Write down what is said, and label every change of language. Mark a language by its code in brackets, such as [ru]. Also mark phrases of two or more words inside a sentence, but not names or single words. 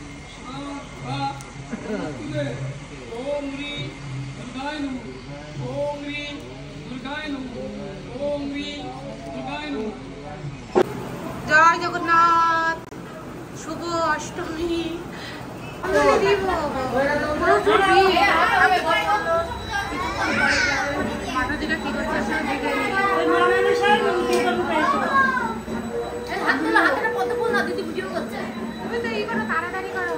[sa] ओम ह्री दुर्गाय नमः ओम ह्री दुर्गाय नमः ओम ह्री दुर्गाय नमः। [bn] জয় জগন্নাথ। শুভ অষ্টমী। মাতাজিরা কি করছে আপনারা দেখে হাতটা কত বল না দিদি ভিডিও করছে। তুমি তো এই করো, তাড়াতাড়ি করো।